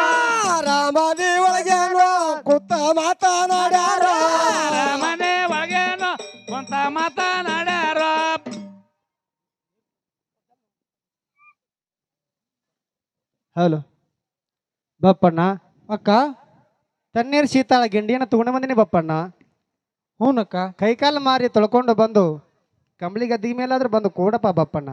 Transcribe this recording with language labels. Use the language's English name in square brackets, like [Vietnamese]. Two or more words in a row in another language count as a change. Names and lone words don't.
[Kannada] ಆರಾಮನಿ ಒಳಗೇನೋ ಕೂತ ಮಾತನಾಡ್ಯಾರೋ ಅರಮನೆ ಒಳಗೇನೋ ಕುಂತ ಮಾತನಾಡ್ಯಾರೋ ಹಲೋ ಬಪ್ಪಣ್ಣ ಅಕ್ಕ ತಣ್ಣೀರ್ ಶೀತಾಳ ಗಿಂಡಿಯನ್ನ ತಗೊಂಡು ಬಂದಿನಿ ಬಪ್ಪಣ್ಣ ಹ್ಞೂನಕ್ಕ ಕೈಕಾಲು ಮಾರಿ ತೊಳ್ಕೊಂಡು ಬಂದು ಕಂಬಳಿ ಗದ್ದಿ ಮೇಲಾದ್ರೂ ಬಂದು ಕೂಡಪ್ಪ ಬಪ್ಪಣ್ಣ